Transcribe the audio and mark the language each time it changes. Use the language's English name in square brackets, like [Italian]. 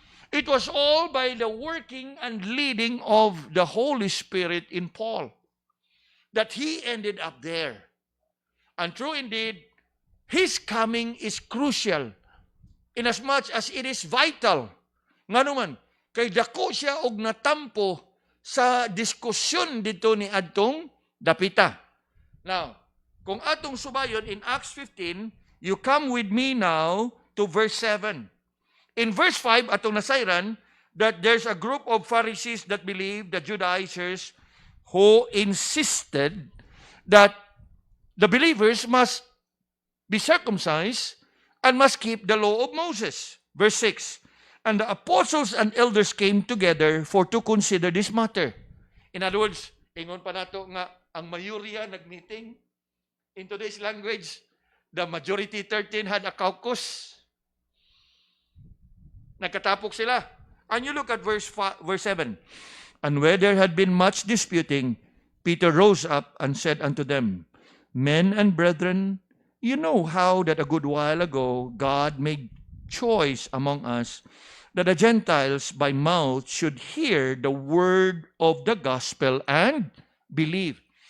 [English] It was all by the working and leading of the Holy Spirit in Paul that he ended up there. And true indeed, his coming is crucial inasmuch as it is vital. [Cebuano] Nga naman, kay dako siya og natampo sa diskusyon dito ni adtong dapita. [English] Now, [Cebuano] kung atong subayon [English] in Acts 15, you come with me now to verse 7. In verse 5, [Cebuano] atong nasayran, [English] that there's a group of Pharisees that believe, the Judaizers, who insisted that the believers must be circumcised and must keep the law of Moses. Verse 6. And the apostles and elders came together for to consider this matter. In other words, [Cebuano] ingon pa nato nga ang mayurya nagmeeting. [English] In today's language, the majority 13 had a caucus. [Cebuano] Nagkatapok sila. [English] And you look at verse 7. And where there had been much disputing, Peter rose up and said unto them, Men and brethren, you know how that a good while ago God made choice among us that the Gentiles by mouth should hear the word of the gospel and believe.